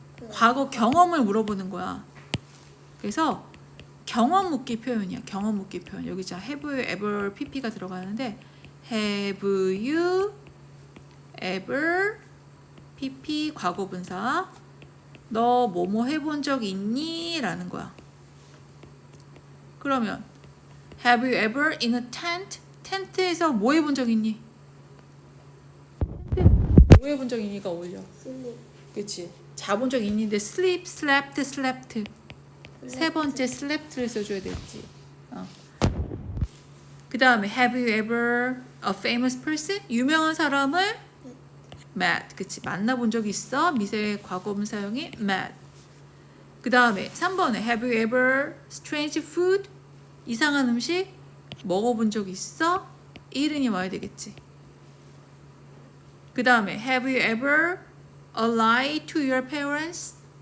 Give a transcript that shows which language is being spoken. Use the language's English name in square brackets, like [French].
[Korean] 과거 경험을 물어보는 거야. 그래서 경험 묻기 표현이야. 경험 묻기 표현. 여기 자 [English] have you ever pp [Korean] 가 들어가는데 have you ever pp 과거분사 너 뭐뭐 해본 적 있니? 라는 거야. [English] 그러면 have you ever in a tent? [Korean] 텐트에서 뭐 해본 적 있니? 뭐 해본 적 있니가 어울려. 그치. 자본 적 있는데 sleep, slept. 세 번째 slept를 써줘야 되겠지. 그 다음에 [English] have you ever a famous person? [Korean] 유명한 사람을 met. 그치. 만나본 적 있어? 미세 과거분 사용이 met. 그 다음에 3번에 [English] have you ever strange food? [Korean] 이상한 음식 먹어본 적 있어? eaten이 와야 되겠지. 그 다음에 [English] have you ever a lie to your parents?